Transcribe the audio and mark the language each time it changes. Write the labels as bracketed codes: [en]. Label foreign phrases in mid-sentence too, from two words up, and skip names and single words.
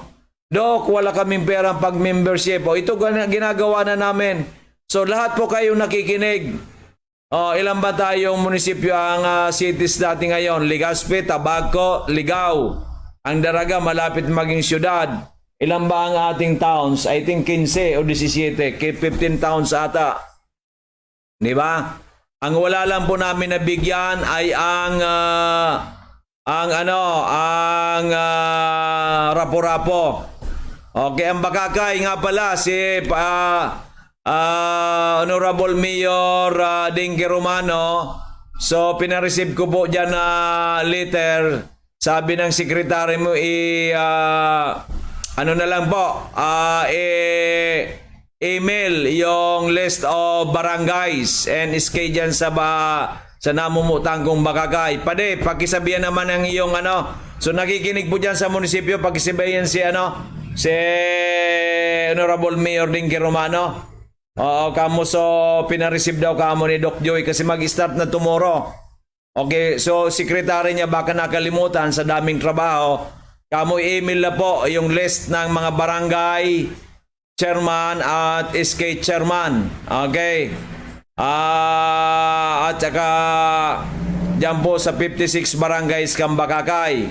[tl] Dok, wala kaming perang pag-membership. Ito ginagawa na namin. So lahat po kayong nakikinig. Ilan ba tayong munisipyo ang cities natin ngayon? Legazpi, Tabaco, Ligao. Ang Daraga malapit maging syudad. Ilan ba ang ating towns? [en] I think [tl] 15 o 17. 15 towns ata. Di ba? Ang wala lang po namin nabigyan ay ang Rapo-Rapo. Okay, ang Bakakay nga pala si Honorable Mayor Dinky Romano. So pinareceive ko po dyan na letter. Sabi ng sekretary mo ano na lang po, email yung [en] list of barangays and SK [tl] dyan sa namumutang kong Bakakay. Pade, pakisabihan naman ang iyong So nakikinig po dyan sa munisipyo, pakisabihan si Honorable Mayor Dinky Romano. Kamo so pinareceive daw kamo ni Doc Joy kasi mag-start na tomorrow. Okay, so sekretary niya baka nakalimutan sa daming trabaho. Kamo email na po yung list ng mga barangay chairman at SK chairman. Okay. At saka dyan po sa 56 barangays kang Bakakay.